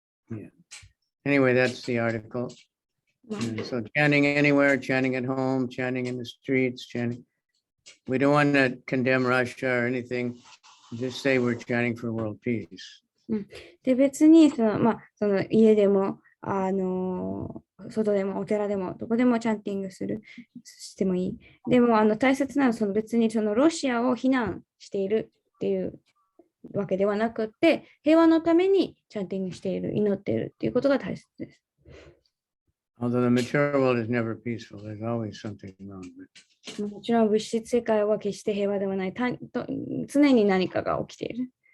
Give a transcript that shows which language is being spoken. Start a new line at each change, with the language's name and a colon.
English: Yeah. Anyway, that's the article. And so chanting anywhere, chanting at home, chanting in the streets, chanting. We don't want to condemn Russia or anything. Just say we're chanting for world peace.
Japanese: で、別にその家でも、外でもお寺でもどこでもチャンティングしてもいい。でも大切なのは別にロシアを非難しているっていうわけではなくて、平和のためにチャンティングしている、祈っているっていうことが大切です。
English: Although the material world is never peaceful, there's always something wrong with it.
Japanese: もちろん物質世界は決して平和ではない。常に何かが起きている。